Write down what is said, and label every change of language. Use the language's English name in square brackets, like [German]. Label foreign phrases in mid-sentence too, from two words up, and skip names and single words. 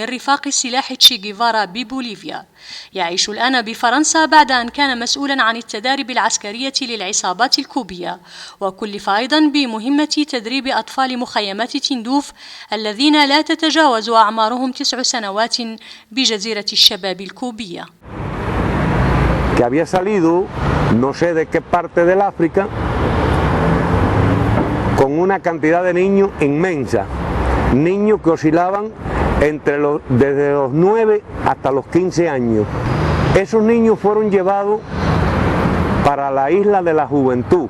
[Arabic] رفاق السلاح تشي جيفارا ببوليفيا، يعيش الآن بفرنسا بعد أن كان مسؤولا عن التداريب العسكرية للعصابات الكوبية، وكلف أيضا بمهمة تدريب أطفال مخيمات تندوف الذين لا تتجاوز أعمارهم 9 سنوات بجزيرة الشباب الكوبية. [Spanish] Que había salido no sé de qué parte del África con una cantidad de niños inmensa, niños que oscilaban desde los 9 hasta los 15 años. Esos niños fueron llevados para la isla de la juventud.